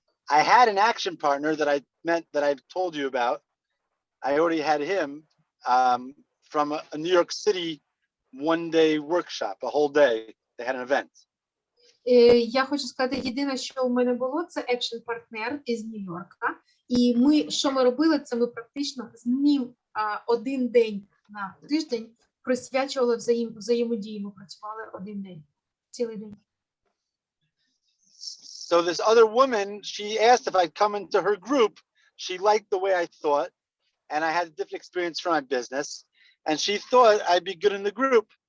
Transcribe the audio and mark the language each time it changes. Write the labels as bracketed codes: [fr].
[en] I had an action partner that I told you about. I already had him from a New York City one-day workshop, a whole day. They had an event. [uk] Я хочу сказати, єдине, що у мене було, це екшн-партнер із Нью-Йорка. І що ми робили, це ми практично з ним один день на тиждень присвячували взаємодії. Ми працювали один день, цілий день. [en] So this other woman, she asked if I'd come into her group. She liked the way I thought, and I had a different experience from my business, and she thought I'd be good in the group.